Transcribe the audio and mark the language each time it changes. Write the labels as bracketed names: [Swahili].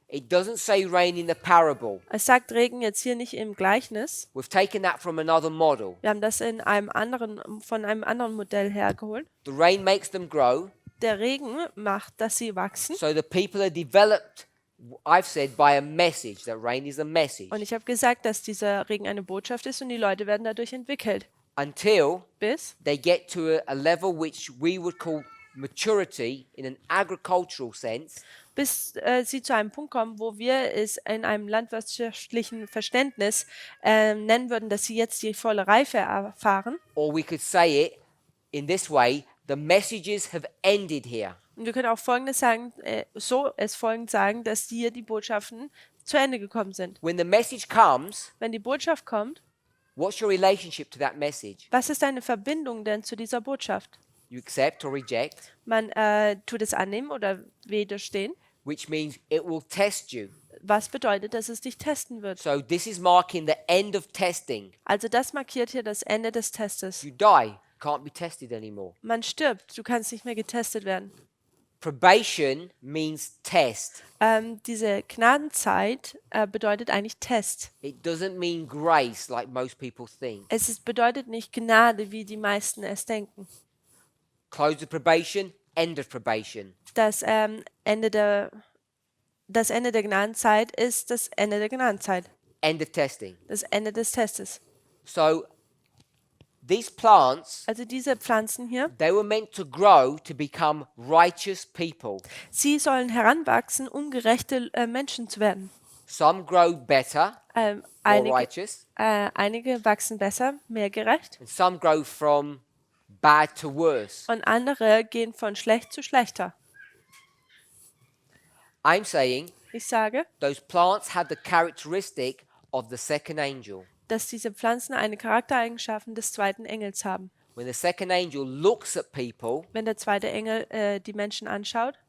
[English] It doesn't say rain in the parable. [German] Es sagt Regen jetzt hier nicht im Gleichnis. [English] We've taken that from another model. [German] Wir haben das von einem anderen Modell hergeholt. [English] The rain makes them grow, [German] Der Regen macht, dass sie wachsen. [English] so the people are developed, I've said, by a message. That rain is a message. [German] Und ich habe gesagt, dass dieser Regen eine Botschaft ist und die Leute werden dadurch entwickelt. [English] Until [German] Bis [English] they get to a level which we would call maturity in an agricultural sense, [German] sie zu einem Punkt kommen, wo wir es in einem landwirtschaftlichen Verständnis nennen würden, dass sie jetzt die volle Reife erfahren. [English] or we could say it in this way, the messages have ended here. [German] Und wir können auch Folgendes sagen, folgend sagen, dass hier die Botschaften zu Ende gekommen sind. [English] When the message comes, [German] Wenn die Botschaft kommt, [English] what's your relationship to that message? [German] was ist deine Verbindung denn zu dieser Botschaft? [English] You accept or reject, [German] Man tut es annehmen oder widerstehen, [English] which means it will test you. [German] was bedeutet, dass es dich testen wird. [English] So this is marking the end of testing. [German] Also das markiert hier das Ende des Testes. [English] You die, can't be tested anymore. [German] Man stirbt, du kannst nicht mehr getestet werden. [English] Probation means test. [German] Diese Gnadenzeit bedeutet eigentlich Test. [English] It doesn't mean grace like most people think. [German] Bedeutet nicht Gnade, wie die meisten es denken. [English] Close of probation, end of probation. [German] Das Ende der Gnadenzeit ist das Ende der Gnadenzeit. [English] End of testing. [German] Das Ende des Testes. [English] So these plants, [German] Also diese Pflanzen hier, [English] they were meant to grow to become righteous people. [German] sie sollen heranwachsen, um gerechte Menschen zu werden. [English] Some grow better, more righteous, [German] Einige wachsen besser, mehr gerecht. [English] and some grow from bad to worse. [German] Und andere gehen von schlecht zu schlechter. [English] I'm saying [German] Ich sage, [English] those plants had the characteristic of the second angel. [German] dass diese Pflanzen eine Charaktereigenschaft des zweiten Engels haben. [English] When the second angel looks at people [German] Wenn der zweite Engel die Menschen anschaut